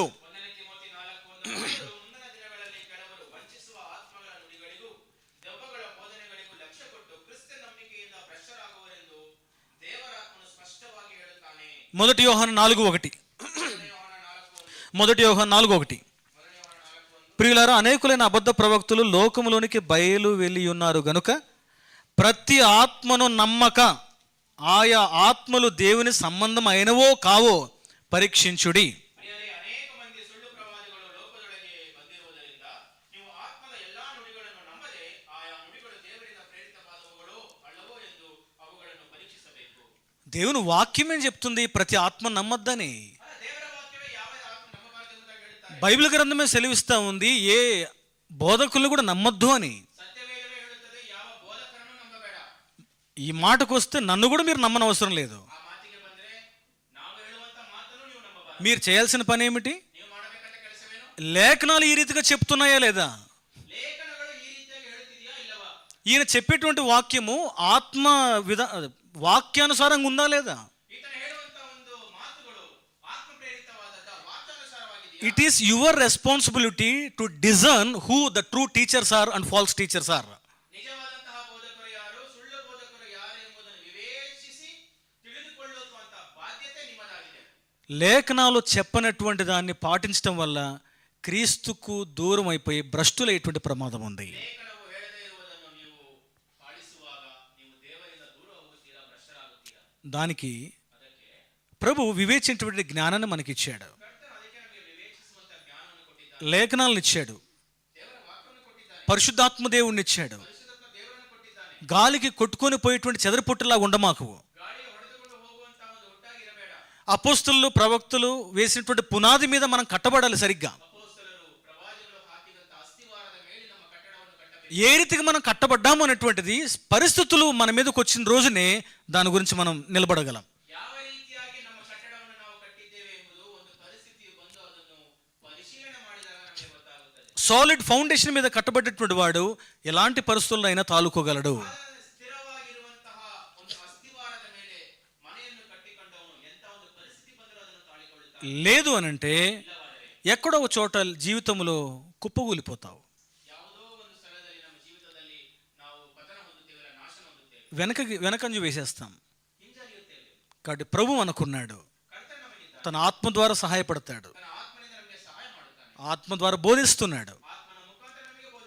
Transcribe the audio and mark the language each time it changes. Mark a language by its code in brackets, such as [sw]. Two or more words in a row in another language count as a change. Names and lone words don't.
[kn] ಮೊದಲನೇ ತಿಮೋಥಿ 4:1 ಮುಂದಿನ ದಿನಗಳಲ್ಲಿ ಕೆಲವರು ವಂಚಿಸುವ ಆತ್ಮಗಳ ನುಡಿಗಳಿಗೂ ದೆವ್ವಗಳ ಬೋಧನೆಗಳಿಗೂ ಲಕ್ಷ್ಯ ಕೊಟ್ಟು ಕ್ರಿಸ್ತ ನಂಬಿಕೆಯಿಂದ ಭ್ರಷ್ಟರಾಗುವರೆಂದು ದೇವರಾತ್ಮನು ಸ್ಪಷ್ಟವಾಗಿ ಹೇಳುತ್ತಾನೆ. [te] మొదటి యోహాను 4:1. మొదటి యోహాను 4:1. ప్రియులారా, అనేకులైన అబద్ధ ప్రవక్తులు లోకములోనికి బయలు వెళ్ళి ఉన్నారు గనుక ప్రతి ఆత్మను నమ్మక ఆయా ఆత్మలు దేవుని సంబంధం అయినవో కావో పరీక్షించుడి. [kn] ಪ್ರಿಯರೇ, ಅನೇಕ ಮಂದಿ ಸುಳ್ಳು ಪ್ರವಾದಿಗಳು ಲೋಕದೊಳಗೆ ಬಂದಿರುವುದರಿಂದ ನೀವು ಆತ್ಮದ ಎಲ್ಲಾ ನುಡಿಗಳನ್ನು ನಂಬದೆ ಆಯಾ ನುಡಿಗಳು ದೇವರಿಂದ ಪ್ರೇರಿತವಾದವುಗಳೋ ಅಲ್ಲವೋ ಎಂದು ಅವುಗಳನ್ನು ಪರೀಕ್ಷಿಸಬೇಕು. [te] దేవుని వాక్యం ఏం చెప్తుంది? ప్రతి ఆత్మ నమ్మద్దని. [kn] ದೇವರ ವಾಕ್ಯವೇ ಯಾವ ಆತ್ಮ ನಂಬಬಾರದೆಂಬುದಾಗಿ ಹೇಳುತ್ತಾರೆ. [te] బైబిల్ గ్రంథమే సెలవిస్తా ఉంది ఏ బోధకులను కూడా నమ్మద్దు అని. [kn] ಸತ್ಯವೇದವೇ ಹೇಳುತ್ತದೆ, ಯಾವ ಬೋಧಕರನ್ನು ನಂಬಬೇಡ. [te] ఈ మాటకు వస్తే నన్ను కూడా మీరు నమ్మనవసరం లేదు. [kn] ಆ ಮಾತಿಗೆ ಬಂದ್ರೆ ನಾವು ಹೇಳುವಂತ ಮಾತನ್ನು ನೀವು ನಂಬಬಾರದು. [te] మీరు చేయాల్సిన పని ఏమిటి? [kn] ನೀವು ಮಾಡಬೇಕಂತ ಕೆಲಸವೇನು? [te] లేఖనాలు ఈ రీతిగా చెప్తున్నాయా లేదా? [kn] ಲೇಖನಗಳು ಈ ರೀತಿಯಾಗಿ ಹೇಳುತ್ತಿದೆಯಾ ಇಲ್ಲವಾ? [te] ఈయన చెప్పేటువంటి వాక్యము ఆత్మ వాక్యానుసారంగా ఉందా లేదా? [kn] ಈತನ ಹೇಳುವಂತ ಒಂದು ಮಾತುಗಳು ಆತ್ಮ ಪ್ರೇರಿತವಾದ ವಾಕ್ಯಾನುಸಾರವಾಗಿದೆಯಾ? [en] It is your responsibility to discern who the true teachers are and false teachers are. [kn] ನಿಜವಾದಂತಹ ಬೋಧಕರು ಯಾರು, ಸುಳ್ಳು ಬೋಧಕರು ಯಾರು ಎಂಬುದನ್ನು ವಿವೇಚಿಸಿ ತಿಳಿದುಕೊಳ್ಳುವಂತ ಬಾಧ್ಯತೆ ನಿಮ್ಮದಾಗಿದೆ. [te] లేఖనాలు చెప్పనటువంటి దాన్ని పాటించడం వల్ల క్రీస్తుకు దూరం అయిపోయి భ్రష్టులైనటువంటి ప్రమాదం ఉంది. [kn] ಲೇಖನವು ಹೇಳದೇ ಇರುವುದನ್ನು ನೀವು ಪಾಲಿಸುವಾಗ ನೀವು ದೇವರಿಂದ ದೂರ ಹೋಗುತ್ತೀರಾ, ಭ್ರಷ್ಟರಾಗುತ್ತೀರಾ. [te] దానికి [kn] ಅದಕ್ಕೆ [te] ప్రభు వివేచించేటువంటి జ్ఞానాన్ని మనకిచ్చాడు, [kn] ಕರ್ತನು ಅದಕ್ಕೆ ನಮಗೆ ವಿವೇಚಿಸುವಂತ ಜ್ಞಾನವನ್ನು ಕೊಟ್ಟಿದ್ದಾನೆ. [te] లేఖనాలను ఇచ్చాడు, [kn] ದೇವರ ವಾಕ್ಯವನ್ನು ಕೊಟ್ಟಿದ್ದಾನೆ. [te] పరిశుద్ధాత్మ దేవుణ్ణి ఇచ్చాడు. [kn] ಪರಿಶುದ್ಧ ದೇವರನ್ನು ಕೊಟ್ಟಿದ್ದಾನೆ. [te] గాలికి కొట్టుకొని పోయేటువంటి చెదరపుట్టులా ఉండమాకు. [kn] ಗಾಳಿಗೆ ಹೊಡೆದುಕೊಂಡು ಹೋಗುವಂತ ಒಂದು ಒಟ್ಟಾಗಿರಬೇಡ. [te] అపోస్తలులు ప్రవక్తలు వేసినటువంటి పునాది మీద మనం కట్టబడాలి సరిగ్గా. [kn] ಅಪೊಸ್ತಲರು ಪ್ರವಾದಿಗಳು ಹಾಕಿದಂತ ಅಸ್ತಿವಾರದ ಮೇಲೆ ನಮ್ಮ ಕಟ್ಟಡವನ್ನು ಕಟ್ಟಬೇಕು. [te] ఏ రీతిగా మనం కట్టబడ్డాము అనేటువంటిది పరిస్థితులు మన మీదకి వచ్చిన రోజునే దాని గురించి మనం నిలబడగలం. [kn] ಯಾವ ರೀತಿಯಾಗಿ ನಮ್ಮ ಕಟ್ಟಡವನ್ನು ನಾವು ಕಟ್ಟಿದ್ದೇವೆ ಎಂಬುದು ಒಂದು ಪರಿಸ್ಥಿತಿಯು ಬಂದು ಅದನ್ನು ಪರಿಶೀಲನೆ ಮಾಡಿದಾಗ ನಮಗೆ ಗೊತ್ತಾಗುತ್ತದೆ. [en] solid foundation [te] మీద కట్టబడ్డటువంటి వాడు ఎలాంటి పరిస్థితుల్లో అయినా తాలుకోగలడు. [kn] ಸ್ಥಿರವಾಗಿರುವಂತಹ ಒಂದು ಅಸ್ತಿವಾರದ ಮೇಲೆ ಮನೆಯನ್ನು ಕಟ್ಟಿಕೊಂಡವನು ಎಂತ ಒಂದು ಪರಿಸ್ಥಿತಿ ಬಂದರೂ ಅದನ್ನು ತಾಳಿಕೊಳ್ಳುತ್ತಾನೆ. [te] లేదు అనంటే [kn] ಇಲ್ಲವಾದರೆ [te] ఎక్కడో ఒక చోట జీవితంలో కుప్పగూలిపోతావు. [kn] ಯಾವುದೋ ಒಂದು ಸ್ಥಳದಲ್ಲಿ ನಮ್ಮ ಜೀವಿತದಲ್ಲಿ ನಾವು ಪತನ ಹೊಂದುತ್ತೇವೆ, ನಾಶನ ಹೊಂದುತ್ತೇವೆ, [te] వెనకంజు వేసేస్తాం. [kn] ಹಿಂಜರಿಯುತ್ತೇವೆ. [te] కాబట్టి ప్రభు అనుకున్నాడు, [kn] ಕರ್ತನ ನಮಗಿದ್ದ [te] తన ఆత్మ ద్వారా సహాయపడతాడు, [kn] ತನ್ನ ಆತ್ಮನಿಂದ ನಮಗೆ ಸಹಾಯ ಮಾಡುತ್ತಾನೆ. [te] ఆత్మ ద్వారా బోధిస్తున్నాడు, [kn] ಆತ್ಮನ ಮುಖಾಂತರ ನಮಗೆ ಬೋಧಿಸುತ್ತಾನೆ.